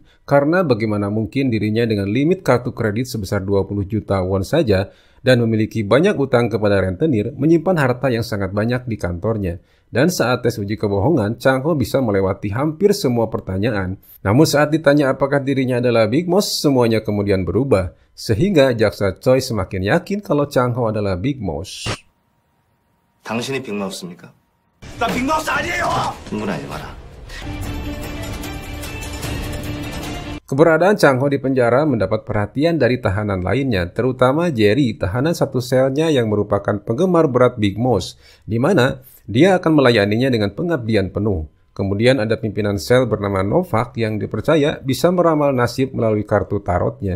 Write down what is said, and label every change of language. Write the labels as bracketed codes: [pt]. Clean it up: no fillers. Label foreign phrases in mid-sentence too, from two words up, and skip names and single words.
[id] Karena bagaimana mungkin dirinya dengan limit kartu kredit sebesar 20 juta won saja dan memiliki banyak utang kepada rentenir, menyimpan harta yang sangat banyak di kantornya. Dan saat tes uji kebohongan, Chang Ho bisa melewati hampir semua pertanyaan. Namun saat ditanya apakah dirinya adalah Big Mouse, semuanya kemudian berubah. Sehingga jaksa Choi semakin yakin kalau Chang Ho adalah Big Mouse. [ko] 당신이 빅마우스입니까? 나 빅마우스 아니에요! 흥분하지 마라. [id] Keberadaan Chang Ho di penjara mendapat perhatian dari tahanan lainnya, terutama Jerry, tahanan satu selnya yang merupakan penggemar berat Big Mouse, di mana dia akan melayaninya dengan pengabdian penuh. Kemudian ada pimpinan sel bernama Novak yang dipercaya bisa meramal nasib melalui kartu tarotnya.